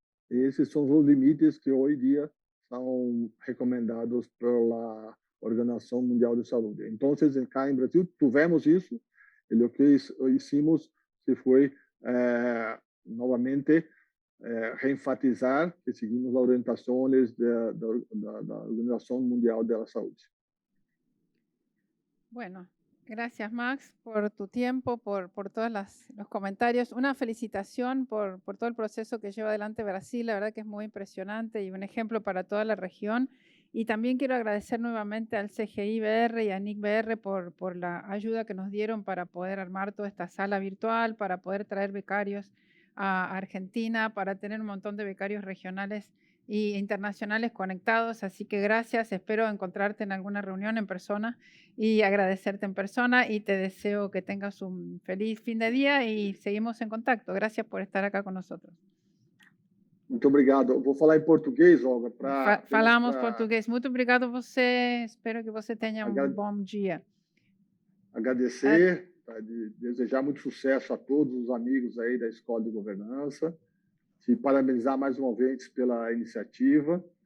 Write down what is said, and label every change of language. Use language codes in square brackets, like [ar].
[pt] Esses são os limites que hoje em dia são recomendados pela Organização Mundial de Saúde. Então, cá em Brasil, tivemos isso, e [es] o que hicimos [pt] foi, novamente, reenfatizar que seguimos as orientações da Organização Mundial da Saúde. [es] Bueno, gracias Max por tu tiempo, por todos los comentarios. Una felicitación por todo el proceso que lleva adelante Brasil. La verdad que es muy impresionante y un ejemplo para toda la región. Y también quiero agradecer nuevamente al CGI-BR y a NIC-BR por la ayuda que nos dieron para poder armar toda esta sala virtual, para poder traer becarios a Argentina, para tener un montón de becarios regionales e internacionales conectados. Así que gracias, espero encontrarte en alguna reunión en persona y agradecerte en persona, y te deseo que tengas un feliz fin de día y seguimos en contacto. Gracias por estar acá con nosotros. [pt] Muito obrigado. Vou falar em português, Olga. Falamos português. Muito obrigado a você. Espero que você tenha bom dia. Agradecer, desejar muito sucesso a todos os amigos aí da Escola de Governança, te parabenizar mais uma vez pela iniciativa.